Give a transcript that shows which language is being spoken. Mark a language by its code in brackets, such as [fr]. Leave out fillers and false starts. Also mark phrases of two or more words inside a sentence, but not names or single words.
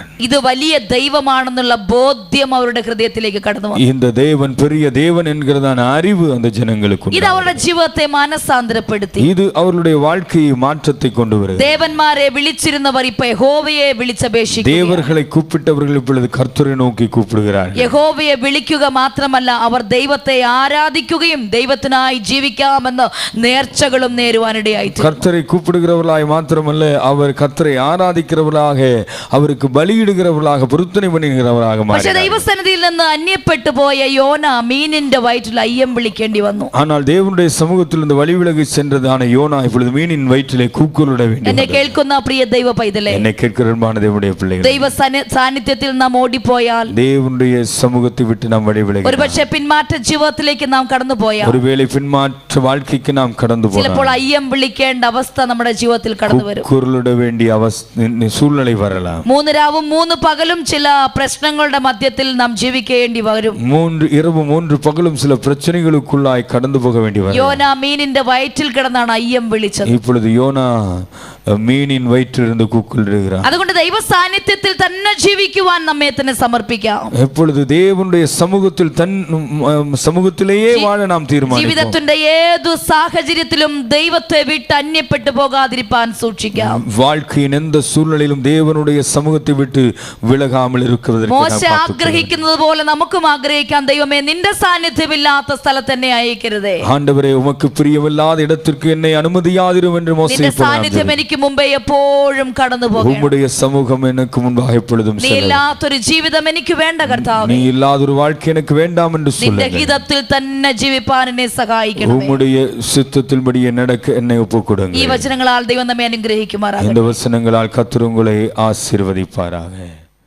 [ml] ഇത് വലിയ ദൈവമാണെന്നുള്ള ബോധ്യം അവരുടെ ഹൃദയത്തിലേക്ക് കടന്നു വന്നു. [ta] இந்த தேவன் பெரிய தேவன் என்கிறதான அறிவு அந்த ஜனங்களுக்கு [ml] ഇത് അവരുടെ ജീവിതത്തെ മാനസാന്തരപ്പെടുത്തി. [ta] இது അവരുടെ வாழ்க்கையை மாற்றத்தை கொண்டு வருகிறது. [ml] ദേവന്മാരെ വിളിച്ചിരുന്നവർ ഇപ്പൊ യഹോവയെ വിളിച്ചപേക്ഷിക്കുന്നു. [ta] தேவர்களை கூப்பிட்டவர்கள் இப்பொழுது கர்த்தரை நோக்கி கூப்பிடுகிறார்கள். [ml] യഹോവയെ വിളിക്കുക മാത്രമല്ല, അവർ ദൈവത്തെ ആരാധിക്കുകയും ദൈവത്തിനായി ജീവിക്കാമെന്ന് നേർച്ചകളും നേരുവാനിടയായി. [ta] கர்த்தரை கூப்பிடுகிறவர்களாய் மாத்திரமல்ல, அவர் கர்த்தரை ஆராதிக்கிறவர்களாக, அவருக்கு பலியிடுகிறவர்களாக, பொருத்தனை பண்ணுகிறவர்களாக [ml] പക്ഷേ [ta] மாறினார்கள். [ml] ദൈവസന്നിധിയിൽ നിന്ന് അന്യപ്പെട്ടു പോയ യോന മീനിന്റെ വയറ്റിൽ അയ്യം വിളിക്കേണ്ടി വന്നു. [ta] ஆனால் தேவனுடைய சமூகத்தில் இருந்து வழி விலகி சென்றதான யோனா இப்பொழுது மீனின் வயிற்றிலே கூக்குரலிட வேண்டும். [ml] എന്നെ കേൾക്കുന്ന പ്രിയ ദൈവ പൈതലേ, [ta] என்னை கேட்கிற அன்பான தேவனுடைய பிள்ளைகளே, [ml] ദൈവ സാന്നിധ്യത്തിൽ നാം ഓടിപ്പോയാൽ, [ta] தேவனுடைய சமூகத்தை விட்டு நாம் வழி விலகி, [ml] ഒരുപക്ഷെ പിന്മാറ്റ ജീവിതത്തിലേക്ക് നാം കടന്നു പോയാൽ, [ta] ஒருவேளை பின்மாற்ற வாழ்க்கைக்கு நாம் கடந்து [ml] ചിലപ്പോൾ [ta] போனால் [ml] അയ്യം വിളിക്കേണ്ട അവസ്ഥ നമ്മുടെ ജീവിതത്തിൽ കടന്നു വരും. [ta] கூக்குரலிட வேண்டிய சூழ்நிலை வரலாம். [ml] 3 രാവും 3 പകലും ചില പ്രശ്നങ്ങളുടെ മധ്യത്തിൽ നാം ജീവിക്കേണ്ടി വരും. [ta] 3 இரவும் 3 பகலும் சில பிரச்சனைகளுக்குள்ளாய் கடந்து போக வேண்டி வரும். [ml] യോന മീനിന്റെ വയറ്റിൽ കിടന്നാണ് അയ്യം വിളിച്ചത്. [ta] இப்பொழுது யோனா மீனின் வயிற்றிலிருந்து கூக்குரலிடுகிறார். [ml] അതുകൊണ്ട് ദൈവ സാന്നിധ്യത്തിൽ തന്നെ ജീവിക്കുവാൻ നമ്മെ തന്നെ സമർപ്പിക്കാം. [ta] எப்பொழுது தேவனுடைய சமூகத்தில் சமூகத்திலேயே வாழ நாம் தீர்மானிப்போம். [ml] ജീവിതത്തിന്റെ ഏതു സാഹചര്യത്തിലും ദൈവത്തെ വിട്ട് അന്യപ്പെട്ടു പോകാതിരിക്കാൻ സൂക്ഷിക്കാം. [ta] வாழ்க்கையின் எந்த சூழ்நிலையிலும் தேவனுடைய சமூகத்தை விட்டு விலகாமல் இருக்கிறதற்கு [ml] മോശ ആഗ്രഹിക്കുന്നത് പോലെ നമുക്കും ആഗ്രഹിക്കാം. ദൈവമേ, നിന്റെ സാന്നിധ്യമില്ലാത്ത സ്ഥലത്ത് എന്നെ അയക്കരുതേ. [ta] ஆண்டவரே, உமக்கு பிரியமில்லாத இடத்திற்கு என்னை அனுமதியாதிரும் என்று மோசே [ml] നിന്റെ സാന്നിധ്യം എനിക്ക് മുമ്പേ എപ്പോഴും കടന്നു പോകണം. [ta] உம்முடைய சமூகம் எனக்கு முன்பாக எப்பொழுதும் [ml] നീ ഇല്ലാത്തൊരു ജീവിതം എനിക്ക് വേണ്ട കർത്താവേ. [ta] நீ இல்லாத ஒரு வாழ்க்கை எனக்கு வேண்டாம் என்று [ml] നിന്റെ [ta] சொல்லுங்க. [ml] ഹിതത്തിൽ തന്നെ ജീവിപ്പാൻ എന്നെ സഹായിക്കണം. [ta] உம்முடைய சித்தத்தின்படியே நடக்க என்னை ஒப்புக்கொடுங்க. [ml] ഈ വചനങ്ങളാൽ ദൈവം നമ്മെ അനുഗ്രഹിക്കുമാറാകട്ടെ. [ta] இந்த வசனங்களால் கர்த்தர் உங்களை ஆசீர்வதிப்பாராக.